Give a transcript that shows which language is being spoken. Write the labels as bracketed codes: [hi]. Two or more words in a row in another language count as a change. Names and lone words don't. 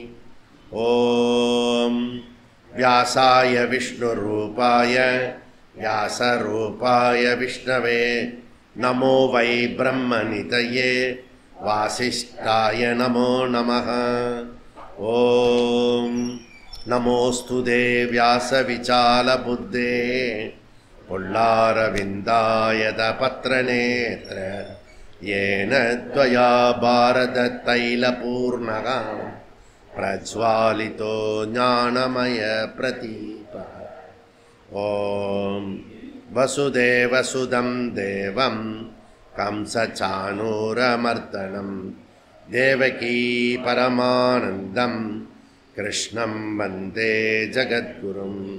[sa] ॐ व्यासाय विष्णुरूपाय व्यासरूपाय विष्णवे नमो वै ब्रह्मनिधये वासिष्ठाय नमो नमः. ॐ नमोस्तुते व्यासविशालबुद्धे फुल्लारविन्दायत पत्रनेत्र येन त्वया भारततैलपूर्णः प्रज्वालितो ज्ञानमयप्रदीपः. ॐ वसुदेवसुतं देवं कंसचाणूरमर्दनं देवकी परमानन्दं कृष्णं वन्दे जगद्गुरुं.